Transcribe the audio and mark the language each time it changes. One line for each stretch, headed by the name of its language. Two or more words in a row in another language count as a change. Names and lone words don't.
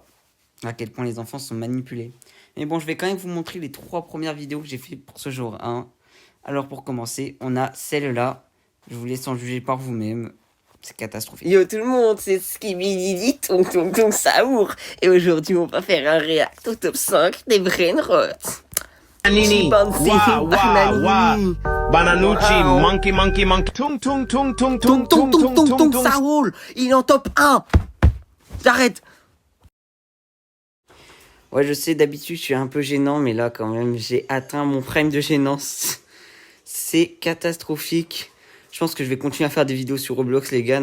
French: À quel point les enfants sont manipulés. Mais bon, je vais quand même vous montrer les 3 premières vidéos que j'ai fait pour ce jour 1. Alors pour commencer, on a celle-là. Je vous laisse en juger par vous-même. C'est catastrophique. Yo tout le monde, c'est Skibididi Tung Tung Tung Saour. Et aujourd'hui, on va faire un react au top 5 des brainrots. Bananini, wa wa wa, Bananucci, Wow.
English: monkey monkey monkey, tung tung tung tung
French: Tung tung tung tung tung Saoul, il est en top 1. J'arrête. Ouais, je sais, d'habitude, je suis un peu gênant, mais là, quand même, j'ai atteint mon prime de gênance. C'est catastrophique. Je pense que je vais continuer à faire des vidéos sur Roblox, les gars.